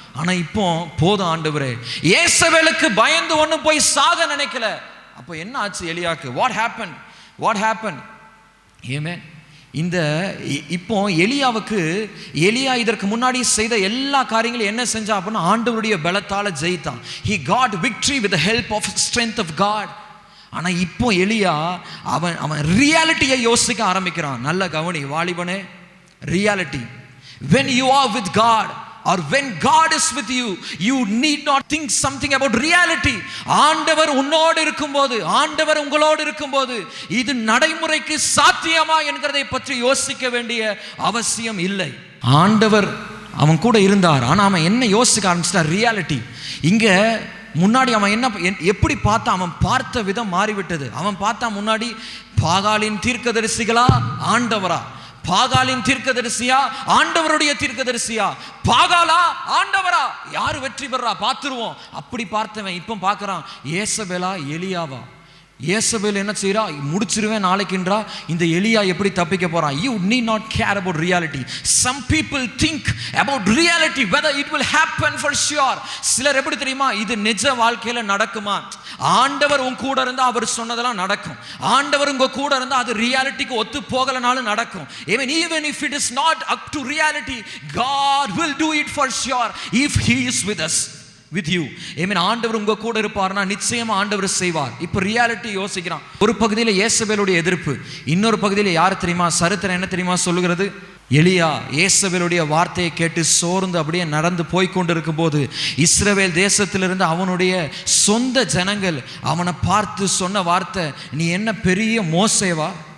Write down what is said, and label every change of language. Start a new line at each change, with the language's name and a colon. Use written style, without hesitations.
Tamil: ஆனால் இப்போ போதும் ஆண்டவரே, ஏசபேலுக்கு பயந்து ஒன்றும் போய் சாக நினைக்கல. அப்போ என்ன ஆச்சு எலியாக்கு?
English: What happen?
Tamil: ஏமே இந்த இப்போ எலியா இதற்கு முன்னாடி செய்த எல்லா காரியங்களும் என்ன செஞ்சா அப்படின்னா, ஆண்டவருடைய பலத்தால் ஜெயித்தான்.
English: He got victory with the help of strength of God.
Tamil: ஆனால் இப்போ எலியா அவன் ரியாலிட்டியை யோசிக்க ஆரம்பிக்கிறான். நல்ல கவனி வாலிபனே, reality.
English: when you are with God or when God is with you, you need not think something about reality.
Tamil: ஆண்டவர் உன்னோடு இருக்கும்போது, ஆண்டவர் உங்களோடு இருக்கும்போது இது நடைமுறைக்கு சாத்தியமா என்கிறதை பற்றி யோசிக்க வேண்டிய அவசியம் இல்லை. ஆண்டவர் அவன் கூட இருந்தார். ஆனால் அவன் என்ன யோசிக்க ஆரம்பிச்சிட்டான்? ரியாலிட்டி. இங்க முன்னாடி அவன் எப்படி பார்த்தா, அவன் பார்த்த விதம் மாறிவிட்டது. அவன் பார்த்தா முன்னாடி பாகாலின் தீர்க்கதரிசிகளா ஆண்டவரா, பாகாலின் தீர்க்கதரிசியா ஆண்டவருடைய தீர்க்கதரிசியா, பாகாலா ஆண்டவரா, யாரு வெற்றி பெறா பார்த்துருவோம் அப்படி பார்த்தவன் இப்போ பார்க்கறான், ஏசபேலா எலியாவா? ஏசபேல் என்ன செய்யறா? முடிச்சிருவேன் நாளைக்குன்றா. இந்த எலியா எப்படி தப்பிக்க போறான்?
English: You need not care about reality. Some people think about reality, whether it will happen for sure.
Tamil: சிலர் எப்படி தெரியுமா, இது நிஜ வாழ்க்கையில நடக்குமா? ஆண்டவர் உன் கூட இருந்தா அவர் சொன்னதெல்லாம் நடக்கும். ஆண்டவர் உங்க கூட இருந்தா அது ரியாலிட்டிக்கு ஒத்து போகலனாலும் நடக்கும்.
English: Even if it is not up to reality, God will do it for sure if He is with us. with you.
Tamil: ஆண்டவர் உங்க கூட இருப்பார்னா நிச்சயமா ஆண்டவர் செய்வார். இப்போ ரியாலிட்டி யோசிக்கிறான். ஒரு பகுதியில் ஏசபேலுடைய எதிர்ப்பு, இன்னொரு பகுதியில் யார் தெரியுமா? சரித்திரம் என்ன தெரியுமா சொல்லுகிறது? எலியா ஏசபேலுடைய வார்த்தையை கேட்டு சோர்ந்து அப்படியே நடந்து போய்கொண்டிருக்கும் போது, இஸ்ரவேல் தேசத்திலிருந்து அவனுடைய சொந்த ஜனங்கள் அவனை பார்த்து சொன்ன வார்த்தை, நீ என்ன பெரிய மோசேவா?